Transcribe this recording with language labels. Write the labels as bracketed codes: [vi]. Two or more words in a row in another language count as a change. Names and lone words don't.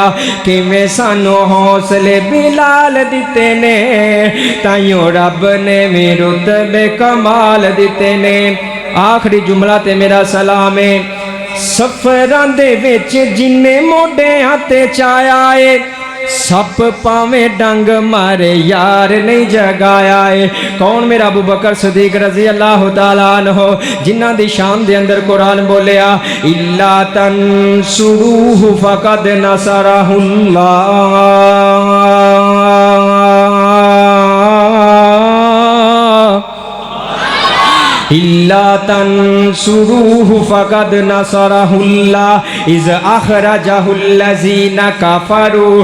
[pa] کیویں سانوں حوصلے بلال دتے نے تائیوں رب نے بھی رتبے کمال دتے نے. آخری جملہ تے میرا سلام ہے۔ سفراں دے وچ جنہے موڈھیاں تے چایا ہے سپ پاوے ڈنگ مارے یار نہیں جگایا ہے. کون میرا ابو بکر صدیق [ar] رضي الله تعالى عنه [pa] جنہاں دی شان دے اندر قرآن بولیا [ar] إلا تنصروه فقد نصره الله. إلا تنصروه فقد نصره الله إذ أخرجه الذين كفروا